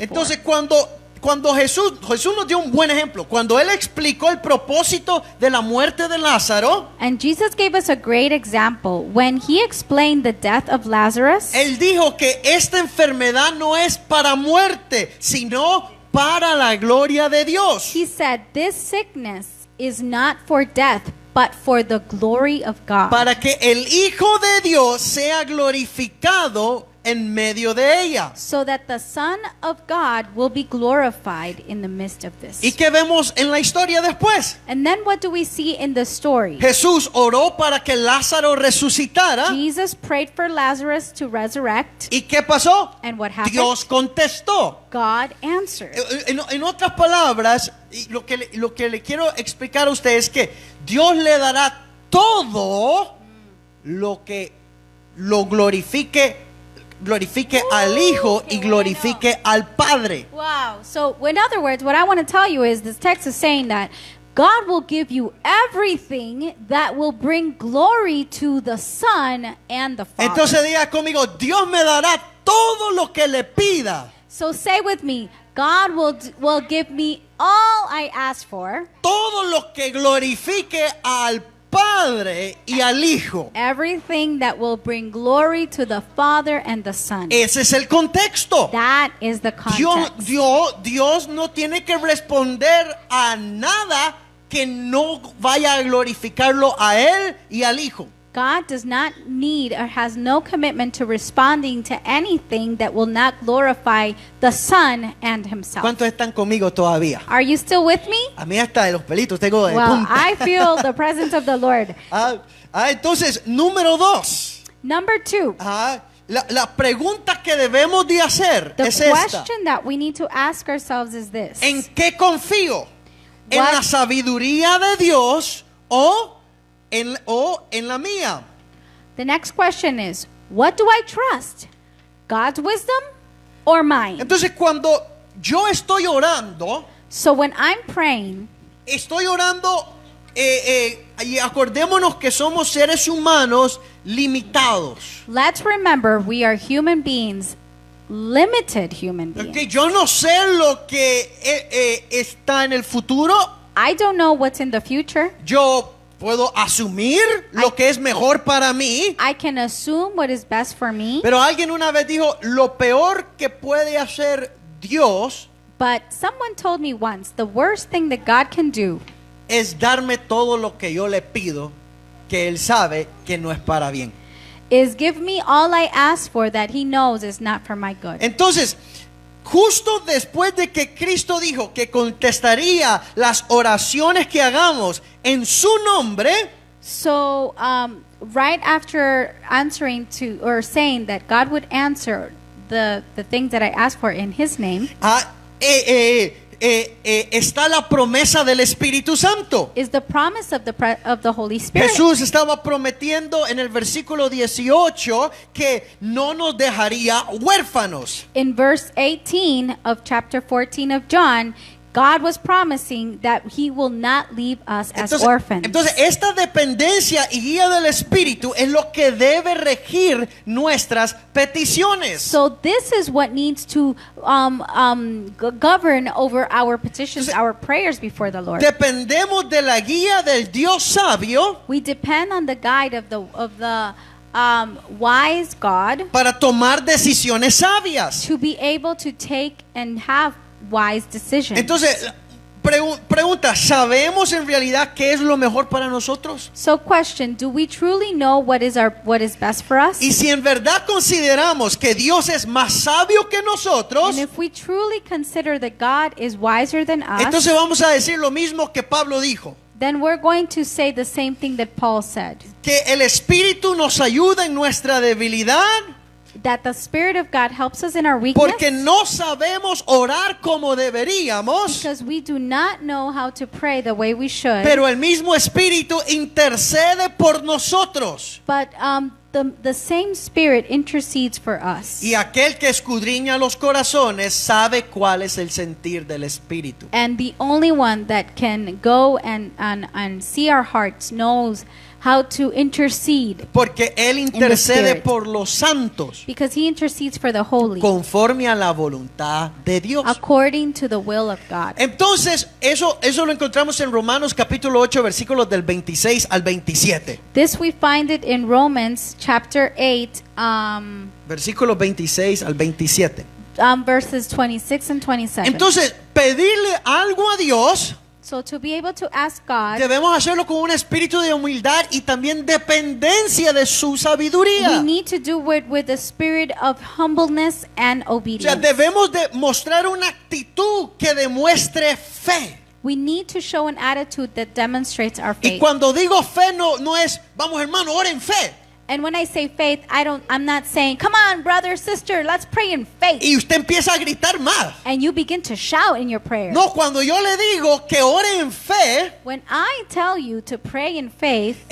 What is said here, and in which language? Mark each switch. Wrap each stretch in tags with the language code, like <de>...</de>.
<es>Entonces</es> <en>for.</en> <es>cuando Jesús nos dio un buen ejemplo, cuando Él explicó el propósito de la muerte de Lázaro,</es> <en>And Jesus gave us a great example. When he explained the death of Lazarus,</en> <es>Él dijo que esta enfermedad no es para muerte, sino para la gloria de Dios.</es> <en>he said, this sickness is not for death, but for the glory of God.</en> <es>Para que el Hijo de Dios sea glorificado en medio de ella.</es> <en>so that the Son of God will be glorified in the midst of this.</en> <es>¿Y qué vemos en la historia después?</es> <en>And then what do we see in the story?</en> <es>Jesús oró para que Lázaro resucitara.</es> <en>Jesus prayed for Lazarus to resurrect.</en> <es>¿Y qué pasó?</es> <en>And what happened?</en> <es>Dios contestó.</es> <en>God answered.</en> <es>En otras palabras, y lo que le quiero explicar a ustedes es que Dios le dará todo lo que lo glorifique al Hijo y glorifique al Padre.</es> <en>Wow. So, in other words, what I want to tell you is this text is saying that God will give you everything that will bring glory to the Son and the Father.</en> <es>Entonces diga conmigo, Dios me dará todo lo que le pida.</es> <en>So say with me, God will give me all I ask for,</en> <es>Todo lo que glorifique al Padre y al Hijo.</es> <en>everything that will bring glory to the Father and the Son.</en> <es>Ese es el contexto.</es> <en>That is the context.</en> <es>Dios no tiene que responder a nada que no vaya a glorificarlo a Él y al Hijo.</es> <en>God does not need or has no commitment to responding to anything that will not glorify the Son and Himself.</en> <es>¿Cuántos están conmigo todavía?</es> <en>Are you still with me?</en> <es>A mí hasta de los pelitos tengo de</es> <en>Well,</en> <es>punta.</es> <en>I feel the presence of the Lord.</en> <es>Entonces, número 2.</es> <en>Number 2,</en> <es>La pregunta que debemos de hacer</es> <en>the</en> <es>es esta.</es> <en>question that we need to ask ourselves is this.</en> <es>¿En qué confío? ¿En</es> <en>What-</en> <es>la sabiduría de Dios o en la mía?</es> <en>The next question is, what do I trust? God's wisdom or mine?</en> <es>Entonces, cuando yo estoy orando,</es> <en>So when I'm praying,</en> <es>estoy orando, y acordémonos que somos seres humanos limitados.</es> <en>let's remember we are human beings, limited human beings.</en> <es>Okay, yo no sé lo que está en el futuro.</es> <en>I don't know what's in the future.</en> <es>Yo puedo asumir lo que es mejor para mí.</es> <en>I can assume what is best for me,</en> <es>Pero alguien una vez dijo, lo peor que puede hacer Dios</es> <en>but someone told me once, the worst thing that God can do</en> <es>es darme todo lo que yo le pido, que Él sabe que no es para bien.</es> <en>is give me all I ask for that He knows is not for my good.</en> <es>Entonces, justo después de que Cristo dijo que contestaría las oraciones que hagamos en su nombre,</es> <en>So, right after answering to or saying that God would answer the things that I asked for in His name,</en> <es>está la promesa del Espíritu Santo.</es> <en>is the promise of the Holy Spirit.</en> <es>Jesús estaba prometiendo en el versículo 18 que no nos dejaría huérfanos.</es> <en>In verse 18 of chapter 14 of John, God was promising that He will not leave us as orphans.</en> <es>Entonces, esta dependencia y guía del Espíritu es lo que debe regir nuestras peticiones.</es> <en>So this is what needs to govern over our petitions, our prayers before the Lord.</en> <es>Dependemos de la guía del Dios sabio</es> <en>We depend on the guide of the wise God</en> <es>para tomar decisiones sabias.</es> <en>to be able to take and have wise decisions.</en> <es>Entonces, pregunta, ¿sabemos en realidad qué es lo mejor para nosotros?</es> <en>So question, do we truly know what is best for us?</en> <es>Y si en verdad consideramos que Dios es más sabio que nosotros,</es> <en>And if we truly consider that God is wiser than us,</en> <es>entonces vamos a decir lo mismo que Pablo dijo,</es> <en>then we're going to say the same thing that Paul said,</en> <es>que el Espíritu nos ayuda en nuestra debilidad,</es> <en>that the Spirit of God helps us in our weakness</en> <es>porque no sabemos orar como deberíamos,</es> <en>because we do not know how to pray the way we should.</en> <es>pero el mismo Espíritu intercede por nosotros.</es> <en>But the same Spirit intercedes for us.</en> <es>Y aquel que escudriña los corazones sabe cuál es el sentir del Espíritu.</es> <en>And the only one that can go and see our hearts knows how to intercede,</en> <es>Porque Él intercede</es> <en>Spirit.</en> <es>por los santos</es> <en>because He intercedes for the holy</en> <es>conforme a la voluntad de Dios.</es> <en>according to the will of God.</en> <es>Entonces, eso lo encontramos en Romanos capítulo 8, versículos del 26 al 27.</es> <en>This we find it in Romans chapter 8,</en> <es>Versículos 26 al 27.</es> <en>verses 26 and 27.</en> <es>Entonces, pedirle algo a Dios</es> <en>So to be able to ask God,</en> <es>debemos hacerlo con un espíritu de humildad y también dependencia de su sabiduría.</es> <en>we need to do it with a spirit of humbleness and</en> <es>O sea,</es> <en>obedience.</en> <es>debemos de mostrar una actitud que demuestre fe.</es> <en>We need to show an attitude that demonstrates our</en> <es>Y</es> <en>faith.</en> <es>cuando digo fe no es, vamos hermano, oren fe.</es> <en>And when I say faith, I'm not saying, come on, brother, sister, let's pray in faith.</en> <es>Y usted empieza a gritar más.</es> <en>And you begin to shout in your prayer.</en> <es>No, cuando yo le digo que ore en fe,</es> <en>When I tell you to pray in faith,</en>